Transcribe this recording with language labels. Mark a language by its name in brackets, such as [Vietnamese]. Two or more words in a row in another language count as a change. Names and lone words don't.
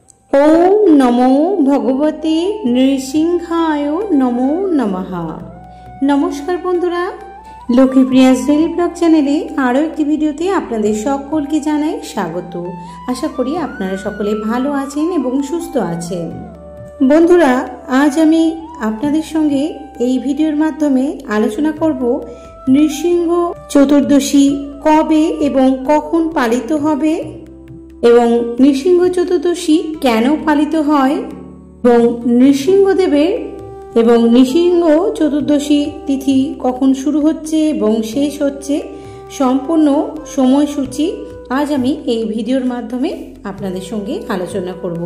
[Sanskrit] ओम नमो भगवते नृसिंहाय नमो नमः। [Bangla] নমস্কার বন্ধুরা, লক্ষ্মীপ্রিয়া ডেইলি ব্লগ চ্যানেলে আরো একটি ভিডিওতে আপনাদের সকলকে জানাই স্বাগত। আশা করি আপনারা সকলে ভালো আছেন এবং সুস্থ আছেন। বন্ধুরা, আজ আমি আপনাদের সঙ্গে এই ভিডিওর মাধ্যমে আলোচনা করব নৃসিংহ চতুর্দশী কবে এবং কখন পালিত হবে এবং নৃসিংহ চতুর্দশী কেন পালিত হয় এবং নৃসিংহদেবের এবং নৃসিংহ চতুর্দশী তিথি কখন শুরু হচ্ছে এবং শেষ হচ্ছে সম্পূর্ণ সময়সূচি আজ আমি এই ভিডিওর মাধ্যমে আপনাদের সঙ্গে আলোচনা করব।